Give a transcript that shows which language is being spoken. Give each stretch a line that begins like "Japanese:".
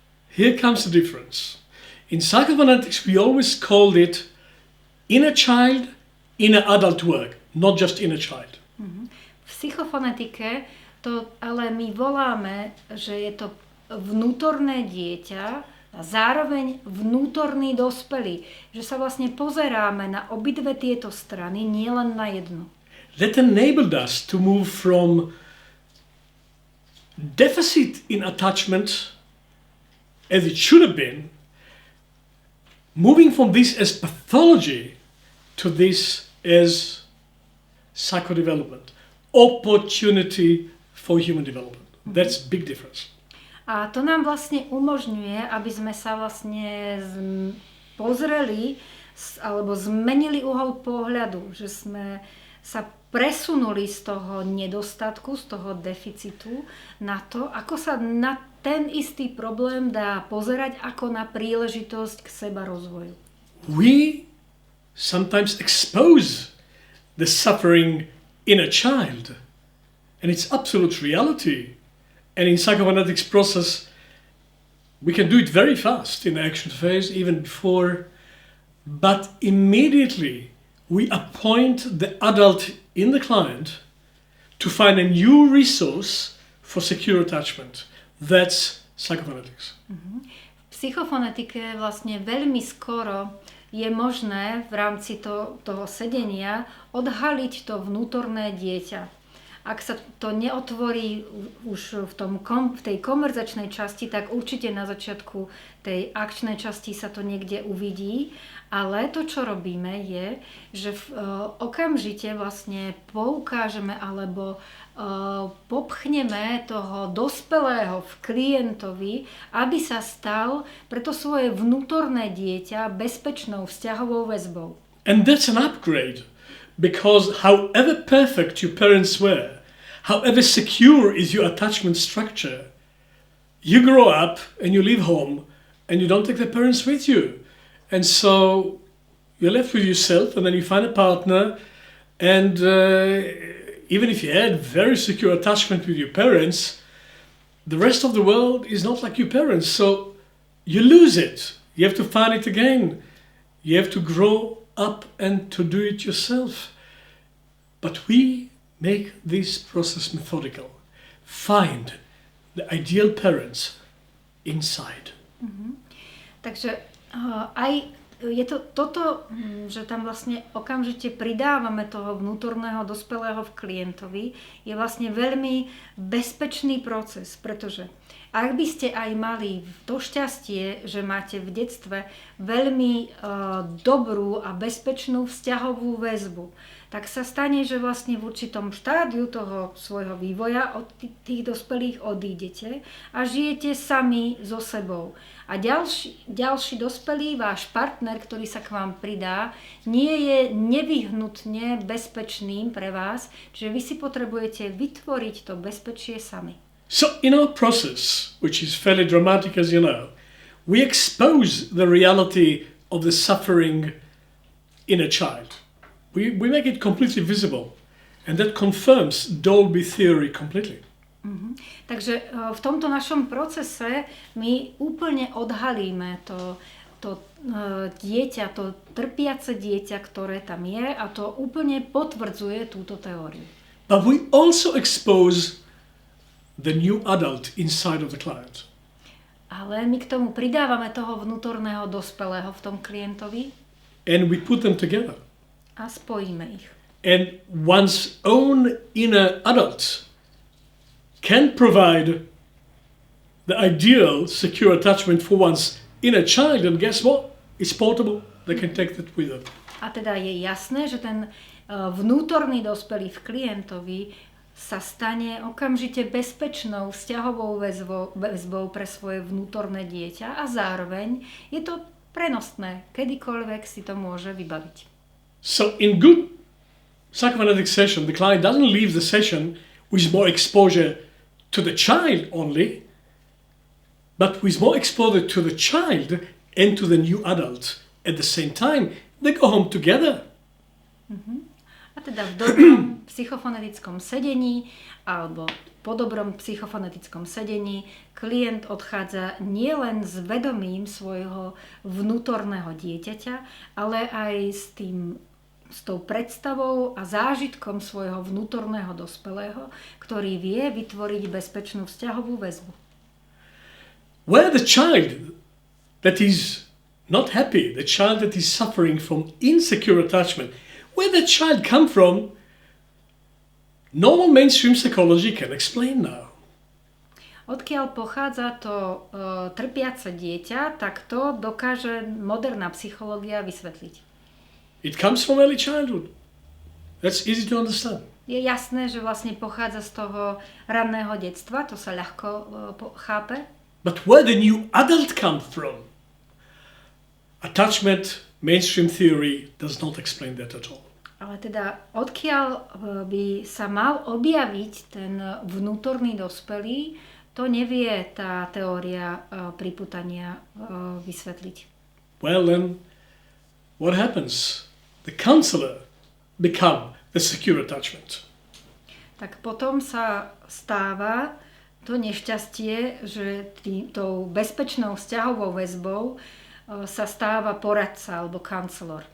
English: Here comes the difference. In psychophonetics, we always called it inner child, inner adult work, not just inner child.
Slovak: V psychofonetike to ale my voláme, že je to vnútorné dieťa a zároveň vnútorný dospelý. Že sa vlastne pozeráme na obidve tieto strany, nielen na jednu.
English: That enabled us to move from deficit in attachment, as it should have been, moving from this as pathology to this as psychodevelopment, opportunity for human development. That's a big difference.
Slovak: A to nám vlastne umožňuje, aby sme sa vlastne pozreli alebo zmenili uhol pohľadu, že sme sa presunuli z toho nedostatku, z toho deficitu na to, ako sa na ten istý problém dá pozerať ako na príležitosť k seba rozvoju.
English: We sometimes expose the suffering in a child, and it's absolute reality. And in psychophonetics process, we can do it very fast in the action phase, even before, but immediately we appoint the adult in the client to find a new resource for secure attachment. That's psychophonetics.
Slovak: V psychofonetike vlastne veľmi skoro je možné v rámci toho sedenia odhaliť to vnútorné dieťa. Ak sa to neotvorí už v tej konverzačnej časti, tak určite na začiatku tej akčnej časti sa to niekde uvidí. Ale to, čo robíme, je, že okamžite vlastne poukážeme alebo popchneme toho dospelého v klientovi, aby sa stal pre to svoje vnútorné dieťa bezpečnou vzťahovou väzbou.
English: And that's an upgrade. Because however perfect your parents were, however secure is your attachment structure, you grow up and you leave home and you don't take the parents with you. And so you're left with yourself, and then you find a partner, and even if you had very secure attachment with your parents, the rest of the world is not like your parents. So you lose it. You have to find it again. You have to grow up and to do it yourself. But we make this process methodical. Find the ideal parents inside.
Slovak: Takže aj je to toto, že tam vlastne okamžite pridávame toho vnútorného dospelého v klientovi, je vlastne veľmi bezpečný proces, pretože ak by ste aj mali to šťastie, že máte v detstve veľmi dobrú a bezpečnú vzťahovú väzbu, tak sa stane, že vlastne v určitom štádiu toho svojho vývoja od tých dospelých odídete a žijete sami so sebou. A ďalší dospelý, váš partner, ktorý sa k vám pridá, nie je nevyhnutne bezpečným pre vás, čiže vy si potrebujete vytvoriť to bezpečie sami.
English: So in our process, which is fairly dramatic as you know, we expose the reality of the suffering in a child. We make it completely visible, and that confirms Bowlby theory completely.
Slovak: Takže v tomto našom procese my úplne odhalíme to dieťa, to trpiace dieťa, ktoré tam je, a to úplne potvrdzuje túto teóriu.
English: But we also expose the new adult inside of the client.
Slovak: Ale my k tomu pridávame toho vnútorného dospelého v tom klientovi.
English: And we put them together.
Slovak: A spojíme ich.
English: And one's own inner adult can provide the ideal secure attachment for one's inner child, and guess what? It's portable. They can take that with them.
Slovak: A teda je jasné, že ten vnútorný dospelý v klientovi sa stane okamžite bezpečnou vzťahovou väzbou pre svoje vnútorné dieťa a zároveň je to prenosné, kedykoľvek si to môže vybaviť.
English: So in good psychophonetic session, the client doesn't leave the session with more exposure to the child only, but with more exposure to the child and to the new adult. At the same time, they go home together.
Slovak: A teda v dobrom psychofonetickom sedení alebo po dobrom psychofonetickom sedení klient odchádza nielen s vedomím svojho vnútorného dieťaťa, ale aj s tou predstavou a zážitkom svojho vnútorného dospelého, ktorý vie vytvoriť bezpečnú vzťahovú väzbu.
English: Where the child that is not happy, the child that is suffering from insecure attachment, where the child come from, normal mainstream psychology can explain now.
Slovak: Odkiaľ pochádza to trpiace dieťa, tak to dokáže moderná psychológia vysvetliť.
English: It comes from early childhood. That's easy to understand.
Slovak: Je jasné, že vlastne pochádza z toho ranného detstva, to sa ľahko chápe.
English: But where the new adult comes from? Attachment, mainstream theory does not explain that at all.
Slovak: Ale teda odkiaľ by sa mal objaviť ten vnútorný dospelý, to nevie tá teória pripútania vysvetliť.
English: Well then, what happens? The counselor become the secure attachment.
Slovak: Tak potom sa stáva to nešťastie, že tou bezpečnou vzťahovou väzbou sa stáva poradca alebo counselor.